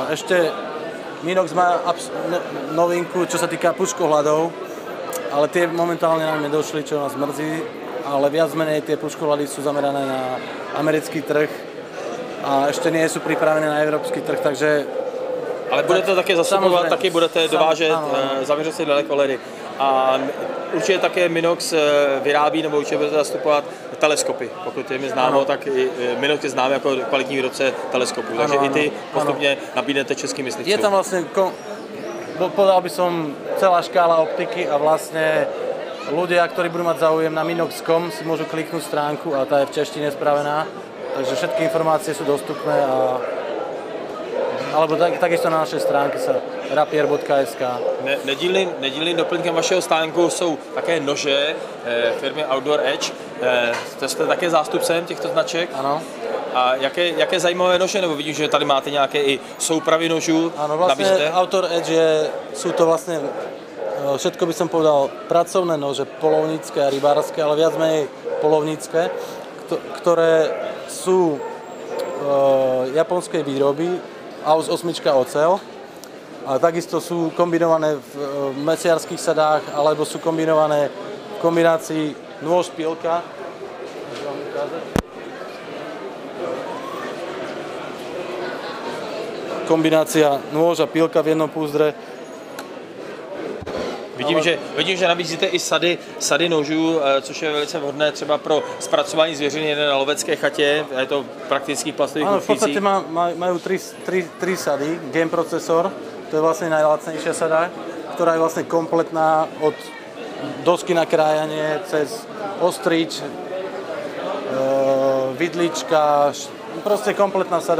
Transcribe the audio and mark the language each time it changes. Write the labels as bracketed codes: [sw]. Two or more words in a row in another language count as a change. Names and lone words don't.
[sk] Ešte Minox má novinku, čo sa týka puškohľadov, ale tie momentálne nám nedošli, čo nás mrzí, ale viac menej tie puškohľady sú zamerané na americký trh a ešte nie sú pripravené na európsky trh, takže... [cs] Ale budete také zasupovat, taky budete dovážet zaměřené dalekohledy. A určitě také Minox vyrábí, nebo určitě budete zastupovat teleskopy. Pokud je mi známo, tak i Minox je znám jako kvalitní výrobce teleskopů. Takže i ty postupně nabídnete českým myslivcům. [sk] Je tam vlastne, povedal by som, celá škála optiky a vlastne ľudia, ktorí budú mať záujem na Minox.com, si môžu kliknúť stránku a tá je v češtine spravená. Takže všetky informácie sú dostupné alebo takisto na našej stránke sa rapier.sk. [cs] Nedílným doplňkem vašeho stánku jsou také nože firmy Outdoor Edge. To jste také zástupcem těchto značek? Ano. A jaké zajímavé nože? Nebo vidím, že tady máte nějaké i soupravy nožů. [sk] Áno, vlastne Outdoor Edge sú to vlastne, všetko by som povedal, pracovné nože, polovnícke a rybárske, ale viac menej polovnícke, ktoré sú japonskej výroby, AUS 8 ocel. A takisto sú kombinované v mesiarských sadách, alebo sú kombinované v kombinácii nôž, pilka. Kombinácia nôž a pilka v jednom púzdre. [cs] Vidím, že nabízíte i sady nožů, což je velice vhodné třeba pro zpracování zvěřiny na lovecké chatě. Je to praktických plastových kuchvících. [sk] V podstate majú tri sady. Game procesor, to je vlastne najlacnejšia sada, ktorá je vlastne kompletná od dosky na krájanie cez ostrič, vidlička, proste kompletná sada.